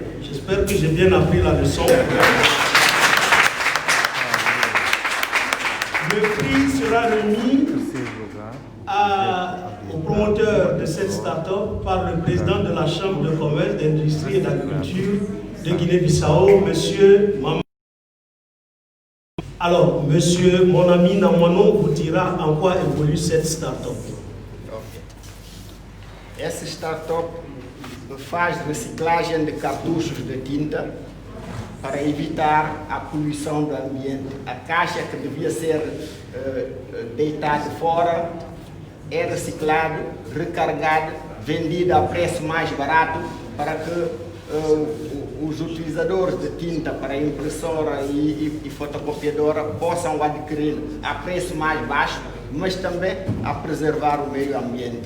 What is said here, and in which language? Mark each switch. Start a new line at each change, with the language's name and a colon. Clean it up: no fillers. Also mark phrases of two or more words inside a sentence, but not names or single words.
French: J'espère que j'ai bien appris la leçon. Le prix sera remis au promoteur de cette start-up par le président de la Chambre de commerce, d'industrie et d'agriculture de Guinée-Bissau, M. Maman. Alors, monsieur, mon ami Namwano vous dira en quoi évolue cette start-up.
Portuguese: Essa startup faz reciclagem de cartuchos de tinta para evitar a poluição do ambiente. A caixa que devia ser deitada fora é reciclado, recargado, vendido a preço mais barato para que os utilizadores de tinta para impressora e fotocopiadora possam adquirir a preço mais baixo, mas também a preservar o meio ambiente.